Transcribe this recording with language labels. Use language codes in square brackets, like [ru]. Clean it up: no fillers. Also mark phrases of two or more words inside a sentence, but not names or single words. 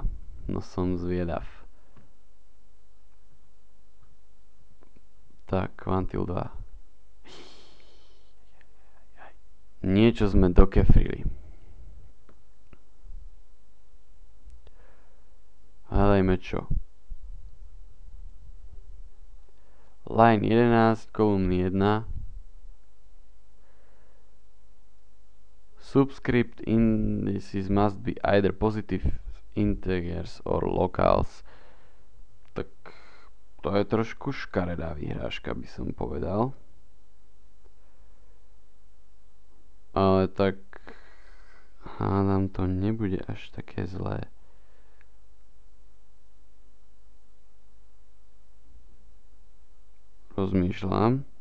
[sk] No som zvedav. Tak, kvantil 2. Niečo sme dokefrili. Hľadajme čo. Line 11, kolumny 1. [en] Subscript indices must be either positive integers or locals. [sk] Tak To je trošku škaredá výhrážka, by som povedal. Ale tak hádam to nebude až také zlé. Rozmýšľam.